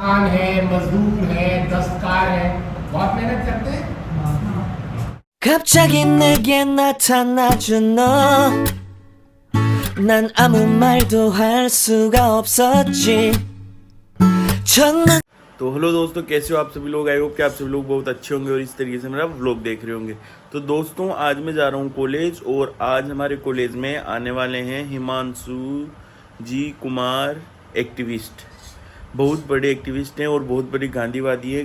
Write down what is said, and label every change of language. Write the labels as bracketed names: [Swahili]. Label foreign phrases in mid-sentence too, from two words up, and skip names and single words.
[Hindi] किसान है, मजदूर है, दस्तकार है, बहुत मेहनत करते हैं। [Korean] 갑자기 내게 나타나준 너, 난 아무 말도 할 수가 없었지. [Hindi] तो हेलो दोस्तों, कैसे हो आप सभी लोग। [English] I hope [Hindi] कि आप सभी लोग बहुत अच्छे होंगे और इस तरीके से मेरा व्लॉग देख रहे होंगे। तो दोस्तों, आज मैं जा रहा हूँ कॉलेज और आज हमारे कॉलेज में आने वाले हैं हिमांशु जी कुमार, एक्टिविस्ट, बहुत बड़े एक्टिविस्ट हैं और बहुत बड़ी गांधीवादी है।